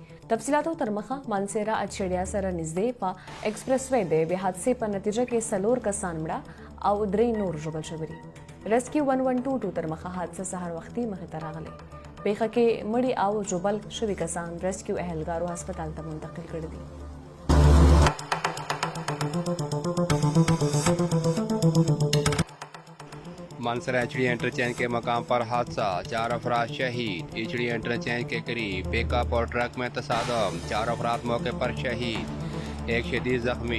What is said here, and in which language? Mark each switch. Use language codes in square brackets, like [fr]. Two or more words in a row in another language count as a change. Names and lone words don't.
[ps] تفصیلاتو تر مخه مانسیرا اچړیا سره نږدې په ایکسپریس وې د یوې حادثې په نتیجه کې څلور کسان مړه او درې نور ژوبل شوي دي. ریسکیو 1122 تر مخه حادثه سهار وختي مخې ته راغلی. پیښه کې مړي او ژوبل شوي کسان ریسکیو اهلګارو هسپتال ته منتقل کړي دي. [ur] مانسہرہ ایچ ڈی انٹرچینج کے مقام پر حادثہ، 4 افراد شہید. ایچ ڈی انٹرچینج کے قریب پک اپ اور ٹرک میں تصادم، 4 افراد موقع پر شہید، ایک شدید زخمی.